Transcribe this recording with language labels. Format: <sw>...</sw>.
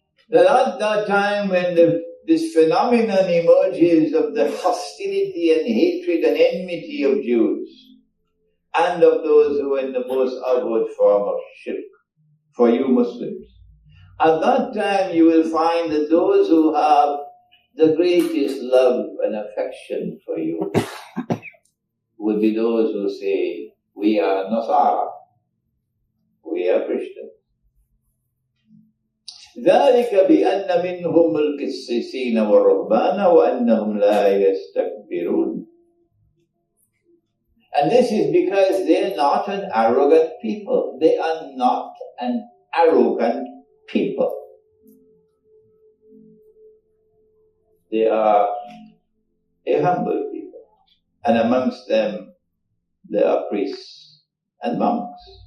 <en>That at that time when this phenomenon emerges of the hostility and hatred and enmity of Jews and of those who are in the most outward form of shirk, for you Muslims, at that time you will find that those who have the greatest love and affection for you would be those who say, we are Nasara, we are Christians.</en> <ar>ذلك بأن منهم القسيسين والرهبان وأنهم لا يستكبرون.</ar> <en>And this is because they are not an arrogant people. They are not an arrogant people. They are a humble people. And amongst them, there are priests and monks.</en>